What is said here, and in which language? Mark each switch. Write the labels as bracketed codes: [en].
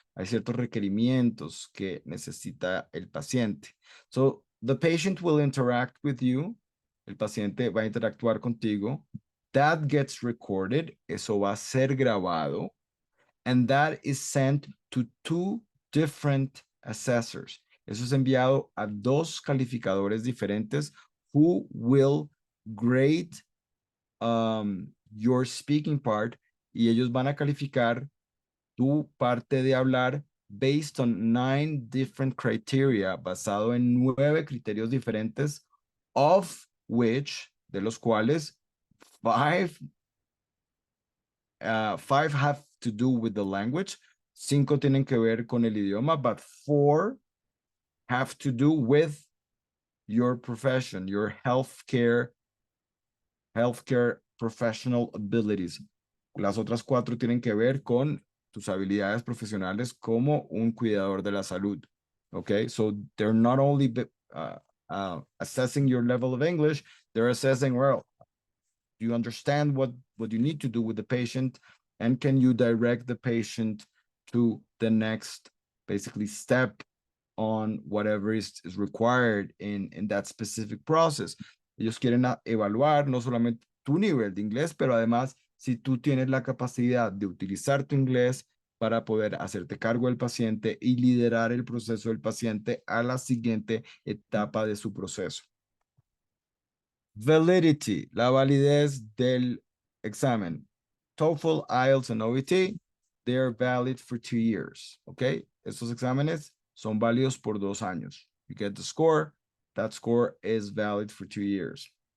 [es] hay ciertos requerimientos que necesita el paciente. [en] So, the patient will interact with you. [es] El paciente va a interactuar contigo. [en] That gets recorded. [es] Eso va a ser grabado. [en] And that is sent to 2 different assessors. [es] Eso es enviado a 2 calificadores diferentes [en] who will grade your speaking part, [es] y ellos van a calificar tu parte de hablar [en] based on 9 different criteria, [es] basado en 9 criterios diferentes, [en] of which, [es] de los cuales 5 [en] have to do with the language, [es] 5 tienen que ver con el idioma, [en] but 4 have to do with your profession, your healthcare professional abilities. [es] Las otras 4 tienen que ver con tus habilidades profesionales como un cuidador de la salud. [en] Okay, so they're not only assessing your level of English, they're assessing, well, you understand what you need to do with the patient, and can you direct the patient to the next, basically, step on whatever is required in that specific process. [es] Ellos quieren evaluar no solamente tu nivel de inglés, pero además si tú tienes la capacidad de utilizar tu inglés para poder hacerte cargo del paciente y liderar el proceso del paciente a la siguiente etapa de su proceso. Validity, la validez del examen. [en] TOEFL, IELTS, and OET, they are valid for 2 years, ¿ok? [es] Estos exámenes son válidos por 2 años. [en] You get the score, that score is valid for 2 years.